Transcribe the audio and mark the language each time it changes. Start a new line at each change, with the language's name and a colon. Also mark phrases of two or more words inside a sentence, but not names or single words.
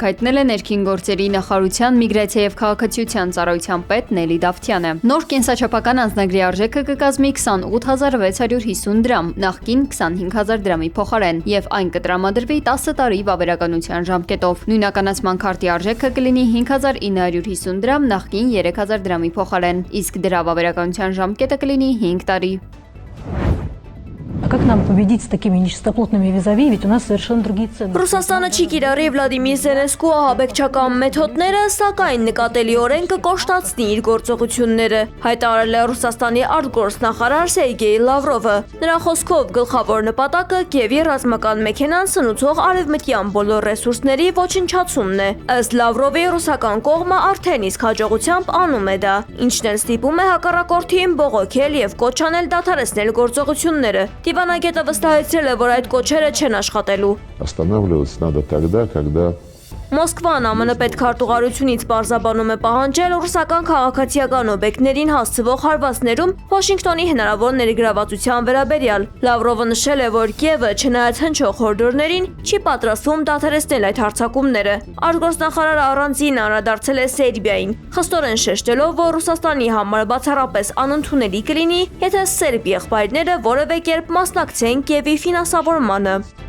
Armenian: հայտնել է ներքին գործերի նախարարության միգրացիա եւ քաղաքացիության ծառայության պետ Նելի Դավթյանը։ Նոր կենսաչափական անձնագրի արժեքը կկազմի 28650 դրամ, նախկին 25000 դրամի փոխարեն, եւ այն կտրամադրվի 10 տարի վավերականության ժամկետով։ Նույնականացման քարտի արժեքը կլինի 5950 դրամ, նախկին 3000 դրամի փոխարեն, իսկ դրա վավերականության ժամկետը կլինի 5 տարի։
Russian: Как нам победить с такими нечистоплотными визави, ведь у нас совершенно другие ценности.
Armenian: Ռուսաստանը չի կիրառի Վլադիմիր Զելենսկու ահաբեկչական մեթոդները, սակայն նկատելիորեն կկոշտացնի իր գործողությունները, հայտարարել է Ռուսաստանի արտգործնախարար Սերգեյ Լավրովը։ Նրա խոսքով գլխավոր նպատակը Կիևի ռազմական մեքենան սնուցող արևմտյան բոլոր ռեսուրսների ոչնչացումն է։ Ըստ Լավրովի ռուսական կողմը արդեն իսկ հաջողությամբ անում է դա, ինչն էլ ստիպում է հակառակորդին բողոքել եւ կոչ անել դադարեցնել գործողությունները։ Դիվանագետը վստահեցրել է, որ այդ կոչերը չեն աշխատելու։
Russian: Останавливаться надо тогда, когда
Armenian: Մոսկվան ԱՄՆ պետքարտուղարությունից պարզաբանում է պահանջել ռուսական քաղաքացիական օբյեկտներին հասցվող հարվածներում Վաշինգտոնի հնարավոր ներգրավվածության վերաբերյալ։ Լավրովը նշել է, որ Կիևը չնայած հնչող հորդորներին չի պատրաստվում դադարեցնել այդ հարձակումները։ Արտգործնախարարը առանձին անդրադարձել է Սերբիային, խստորեն շեշտելով, որ Ռուսաստանի համար բացառապես անընդունելի կլինի, եթե սերբ եղբայրները որևէ կերպ մասնակցեն Կիևի ֆինանսավորմանը։